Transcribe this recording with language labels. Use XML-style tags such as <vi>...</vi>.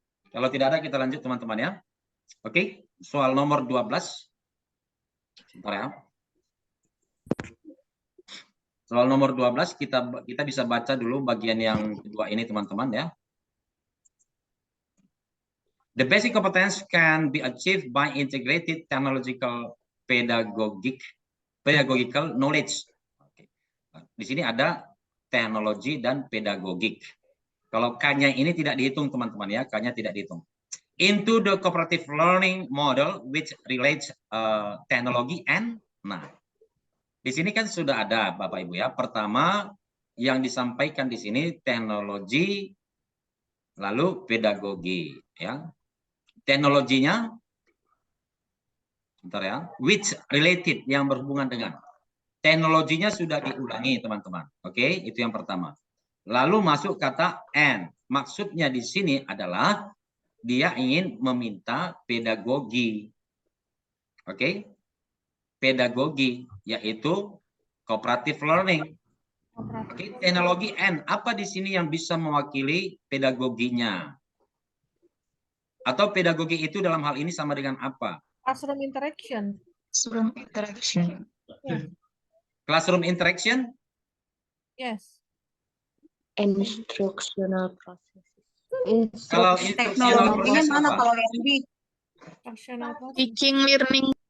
<id>Kalau tidak ada kita lanjut teman-teman ya. Oke, soal nomor 12. Sebentar ya. Soal nomor 12 kita bisa baca dulu bagian yang kedua ini teman-teman ya.</id> <en>The basic competence can be achieved by integrated technological pedagogic pedagogical knowledge. Oke.</en> <id>Di sini ada teknologi dan pedagogik. Kalau K-nya ini tidak dihitung teman-teman ya, K-nya tidak dihitung.</id> <en>Into the cooperative learning model which relates technology and, nah, di sini kan sudah ada Bapak Ibu ya.</en> <id>Pertama yang disampaikan di sini teknologi, lalu pedagogi ya. Teknologinya, bentar ya, which related yang berhubungan dengan. Teknologinya sudah diulangi teman-teman. Oke, itu yang pertama. Lalu masuk kata and. Maksudnya di sini adalah dia ingin meminta pedagogi. Oke. Pedagogi yaitu cooperative learning. Oke, teknologi and. Apa di sini yang bisa mewakili pedagoginya? Atau pedagogi itu dalam hal ini sama dengan apa?</id> <en>Classroom interaction. Classroom interaction. Classroom interaction? Yes. Instructional process.</en> <id>Kalau instructional Teknologinya mana apa? kalau yang B?</id> <en>Instructional process. Teaching learning.</en>